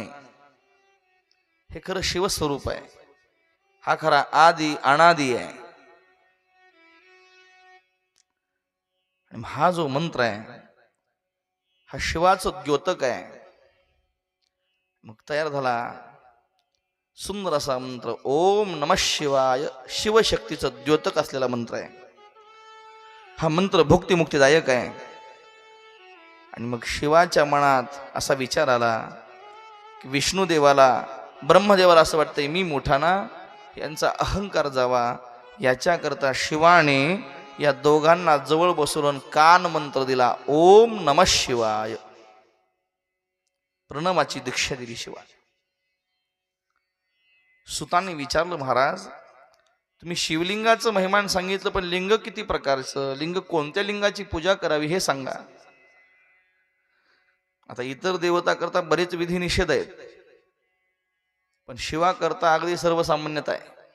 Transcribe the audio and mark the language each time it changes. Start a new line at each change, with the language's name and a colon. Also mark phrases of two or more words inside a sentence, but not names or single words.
Marathi: हे खरं शिवस्वरूप आहे. हा खरा आदी अनादी आहे. आणि हा जो मंत्र आहे हा शिवाचं द्योतक आहे. मग तयार झाला सुंदर असा मंत्र
Sanskrit: ओम नमः शिवाय.
Marathi: शिवशक्तीचं द्योतक असलेला मंत्र आहे हा. मंत्र भुक्तिमुक्तीदायक आहे. आणि मग शिवाच्या मनात असा विचार आला की विष्णुदेवाला ब्रह्मदेवाला असं वाटतंय मी मोठा ना, यांचा अहंकार जावा, याच्याकरता शिवाने या दोघांना जवळ बसवून कान मंत्र दिला
Sanskrit: ओम नमः शिवाय.
Marathi: प्रणवाची दीक्षा दिली शिवाय. सुतांनी विचारलं महाराज तुम्ही शिवलिंगाचं महिमान सांगितलं, पण लिंग किती प्रकारचं, लिंग कोणत्या लिंगाची पूजा करावी हे सांगा. आता इतर देवता करता बरेच विधी निषेध आहेत, पण शिवा करता अगदी सर्वसामान्यता आहे.